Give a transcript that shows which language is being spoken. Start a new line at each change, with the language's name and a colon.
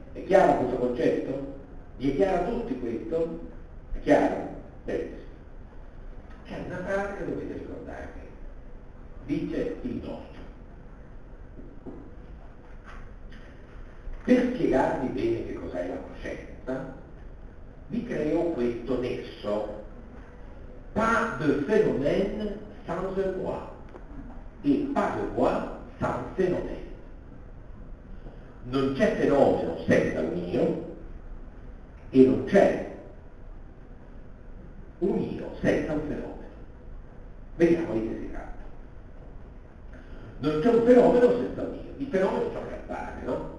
Italian: È chiaro questo concetto? Vi è chiaro a tutti questo? È chiaro? Bene. C'è una frase che dovete ricordare. Dice il nostro. Per spiegarvi bene che cos'è la coscienza, vi creo questo nesso.
French: Pas de phénomène sans le moi.
Italian: E
French: pas de moi sans phénomène.
Italian: Non c'è fenomeno senza un io e non c'è un io senza un fenomeno. Vediamo di che si tratta. Non c'è un fenomeno senza un io. Il fenomeno è ciò che appare, no?